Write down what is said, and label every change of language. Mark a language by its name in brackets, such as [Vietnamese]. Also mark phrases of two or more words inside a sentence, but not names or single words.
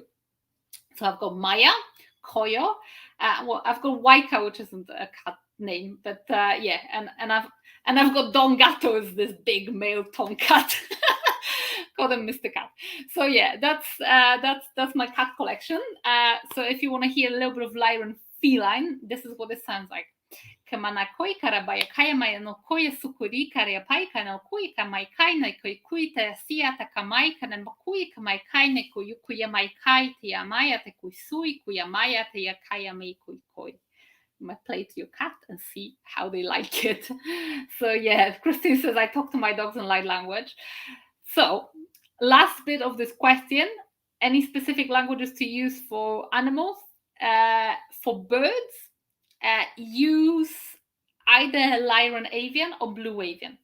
[English] So I've got Maya, Koyo, I've got Waika, which isn't a cat name, but and I've got Don Gato, is this big male tomcat. Call him Mr. Cat. So yeah, that's my cat collection. So if you want to hear a little bit of Lyran feline, this is what it sounds like. Kamana koi karabaya kaya maya no koya sukuri karea paika no kui kamai kai na koi kui te sia ta kamai kana makui kamai kai ne koi kuya mai kai te amaya te kui sui kuya maya te ya kaya mai kui koi. You might play it to your cat and see how they like it. So yeah, Christine says I talk to my dogs in light language. So last bit of this question: any specific languages to use for animals? For birds, use either Lyran Avian or Blue Avian.